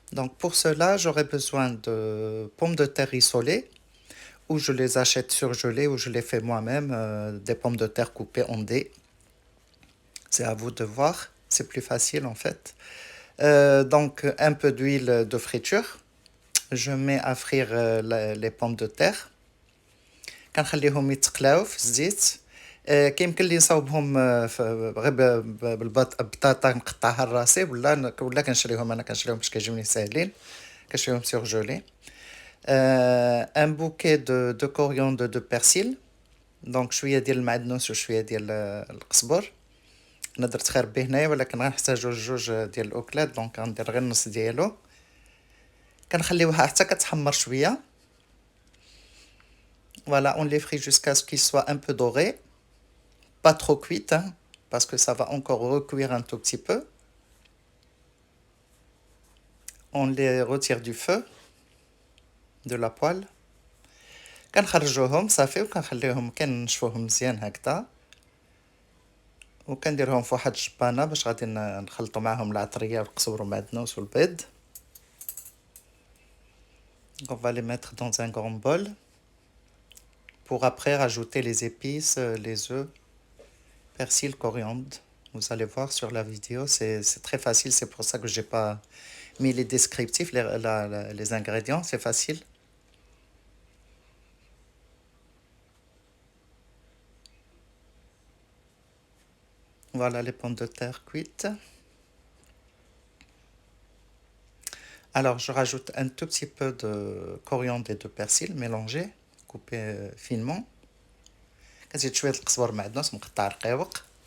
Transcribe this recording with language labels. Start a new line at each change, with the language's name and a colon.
French: Donc, pour cela, j'aurai besoin de pommes de terre rissolées, ou je les achète surgelées, ou je les fais moi-même, des pommes de terre coupées en dés. C'est à vous de voir, c'est plus facile en fait. Donc, un peu d'huile de friture. Je mets à frire les pommes de terre.
Arabic: كنخليهم يتقلاو في الزيت. كيمكن لي نصاوبهم غير بطاطا نقطعها لراسي ولا كنشريهم انا كنشريهم باش كيجيوني ساهلين كنشريهم سورجولي.
French: ان بوكي دو كوريوندر دو بيرسيل.
Arabic: دونك شويه ديال المعدنوس وشويه ديال القزبر. انا درت خير به هنايا ولكن غنحتاجو جوج ديال الاكلات دونك غندير غير النص ديالو. كنخليوها حتى كتحمر شويه.
French: Voilà, on les frit jusqu'à ce qu'ils soient un peu dorés. Pas trop cuites, hein, parce que ça va encore recuire un tout petit peu. On les retire du feu, de la poêle.
Arabic: كنخرجوهم صافي وكنخليهم كنشفوهم مزيان هكذا وكنديرهم في واحد الجبانه باش غادي نخلطوا معاهم العطريه والقزبر والمعدنوس والبيض.
French: On va les mettre dans un grand bol pour après rajouter les épices, les œufs, persil, coriandre. Vous allez voir sur la vidéo, c'est très facile, c'est pour ça que j'ai pas mis les descriptifs, les ingrédients, c'est facile. Voilà les pommes de terre cuites. Alors je rajoute un tout petit peu de coriandre et de persil mélangés, coupés finement.
Arabic: كنزيد شوية القزبر معدنوس مقطع رقيق.